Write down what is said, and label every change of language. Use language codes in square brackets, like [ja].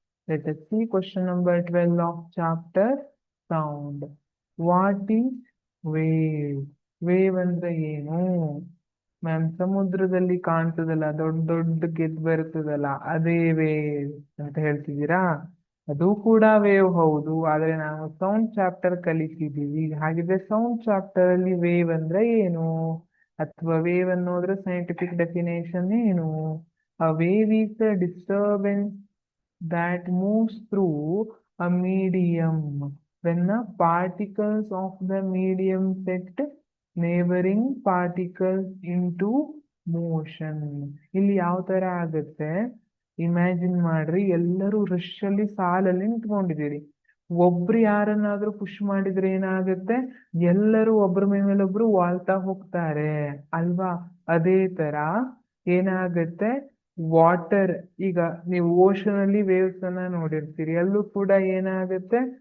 [en] Let us see question number 12 of chapter sound. What is wave? Wave [kn] ಅಂದ್ರೆ ಏನು? Ma'am ಸಮುದ್ರದಲ್ಲಿ ಕಾಣ್ತದಲ್ಲ, ದೊಡ್ಡ ದೊಡ್ಡ ಗೆದ್ದು ಬರ್ತದಲ್ಲ, ಅದೇ ವೇವ್ ಅಂತ ಹೇಳ್ತಿದ್ದೀರಾ? ಅದು ಕೂಡ ವೇವ್ ಹೌದು, ಆದ್ರೆ ನಾವು ಸೌಂಡ್ ಚಾಪ್ಟರ್ ಕಲಿತಿದ್ದೀವಿ. ಹಾಗಿದ್ರೆ ಸೌಂಡ್ ಚಾಪ್ಟರ್ ಅಲ್ಲಿ ವೇವ್ ಅಂದ್ರೆ ಏನು? ಅಥವಾ ವೇವ್ ಅನ್ನೋದ್ರ ಸೈಂಟಿಫಿಕ್ ಡೆಫಿನೇಷನ್ ಏನು? [en] A wave is a disturbance that moves through a medium when the particles of the medium set neighboring particles into motion. [kn] ಇಲ್ಲಿ ಯಾವ ತರ ಆಗುತ್ತೆ? ಇಮ್ಯಾಜಿನ್ ಮಾಡ್ರಿ, ಎಲ್ಲರೂ ರಶ್ ಅಲ್ಲಿ ಸಾಲಲ್ಲಿ ನಿಂತ್ಕೊಂಡಿದ್ದೀರಿ. ಒಬ್ರು ಯಾರನ್ನಾದ್ರೂ ಪುಷ್ ಮಾಡಿದ್ರೆ ಏನಾಗುತ್ತೆ? ಎಲ್ಲರೂ ಒಬ್ರ ಮೇಲೊಬ್ರು ವಾಲ್ತಾ ಹೋಗ್ತಾರೆ ಅಲ್ವಾ? ಅದೇ ತರ ಏನಾಗುತ್ತೆ? ವಾಟರ್, ಈಗ ನೀವು ಓಷನ್ ಅಲ್ಲಿ ವೇವ್ಸ್ ಅನ್ನ ನೋಡಿರ್ತೀರಿ, ಅಲ್ಲೂ ಕೂಡ ಏನಾಗುತ್ತೆ?